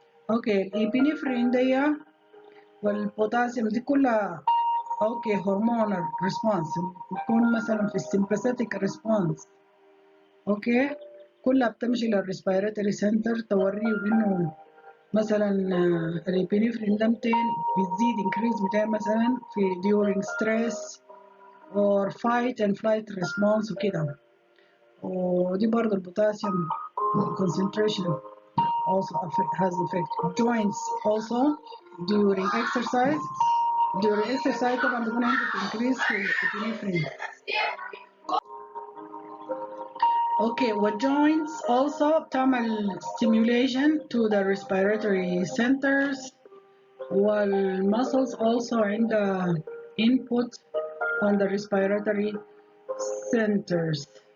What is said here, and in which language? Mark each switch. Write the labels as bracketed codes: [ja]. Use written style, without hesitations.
[ar] اوكي، الابينفرين دي والبوتاسيوم دي كلها اوكي هرمونال ريسبونس، بتكون مثلا في السمباثيك ريسبونس. اوكي، كلها بتمشي للريسبيراتوري سنتر توريه انه مثلا الابينفرين ده 200 بتزيد انكريز 200 مثلا في [en] during stress or fight and flight response [ar] وكده. ودي برضه البوتاسيوم concentration also has effect. [en] Joints also during exercise. [ar] During exercise طبعا بيكون عندك increase في الابنفرين. اوكي، والjoints also بتعمل stimulation [en] to the respiratory centers، [ar] والmuscles also عندها input on the respiratory centers.